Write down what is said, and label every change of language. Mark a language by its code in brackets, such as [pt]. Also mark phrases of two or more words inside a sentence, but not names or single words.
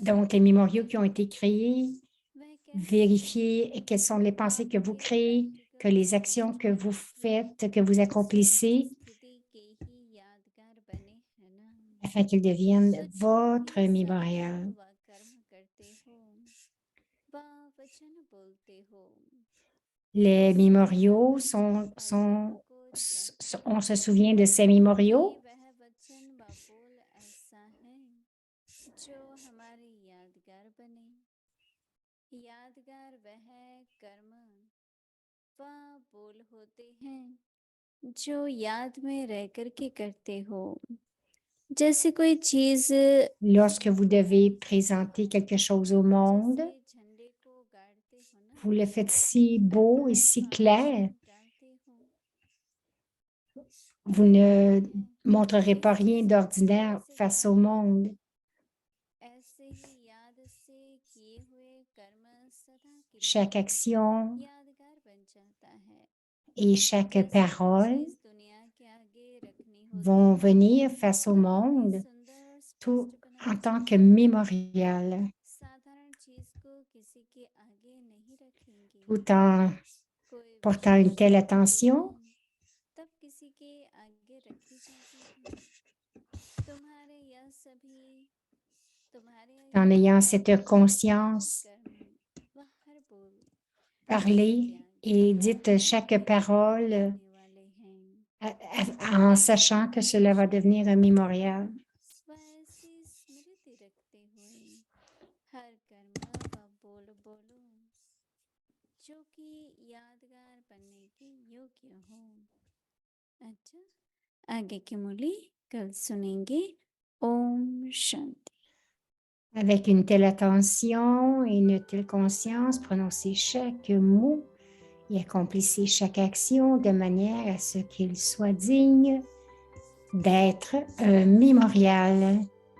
[fr] Donc, les mémoriaux qui ont été créés, [hi] वह कैसे [fr] vérifiez quelles sont les pensées que vous créez, que les actions que vous faites, que vous accomplissez, [hi] स्थिति के ही यादगार बने हैं ना [fr] afin qu'ils deviennent [hi] तो जो [fr] votre [hi] भी [fr] mémorial. [hi] संकल्प व कर्म करते हो व वचन बोलते हो [fr] Les mémoriaux on se souvient de ces mémoriaux. [hi] कि वह वचन व बोल ऐसा है जो हमारे यादगार बने यादगार वह कर्म व बोल होते हैं जो याद में रह कर के करते हो जैसे कोई चीज [fr] Lorsque vous devez présenter quelque chose au monde, [hi] जैसे झंडे को गाड़ते हो ना [fr] vous le faites si beau et si clair. [hi] डालते हो [fr] Vous ne montrerez pas rien d'ordinaire face au monde. [hi] ऐसे ही याद से किए हुए कर्म सदा के [fr] Chaque [hi] लिए [fr] action [hi] यादगार बन जाता है [fr] et chaque [hi] जैसे कोई [fr] parole [hi] चीज दुनिया के आगे रखनी होती [fr] vont [hi] है [fr] venir face au [hi] तो [fr] monde, [hi] इतनी सुंदर और [fr] tout [hi] स्पष्ट [fr] en [hi] बनाई [fr] tant que [hi] जाती है [fr] mémorial, [hi] साधारण चीज को किसी के आगे नहीं रखेंगे [fr] tout en [hi] कोई [fr] portant une [hi] विशेष [fr] telle [hi] बात [fr] attention, [hi] तब किसी के आगे रखी जाती है तुम्हारे यह सभी तुम्हारे [fr] en [hi] यह [fr] ayant [hi] सभी [fr] cette conscience. [hi] कर्म व हर बोल [fr] Parlez et dites chaque parole [hi] होने वाले हैं [fr] en sachant que cela va devenir un mémorial. [hi] वह ऐसी स्मृति रखते हुए हर कर्म व बोल बोलो जो कि यादगार बनने के योग्य हो अच्छा आगे की मूली कल सुनेंगे ओम शांति [fr] Avec une telle attention et une telle conscience, prononcez chaque mot et accomplissez chaque action de manière à ce qu'il soit digne d'être un mémorial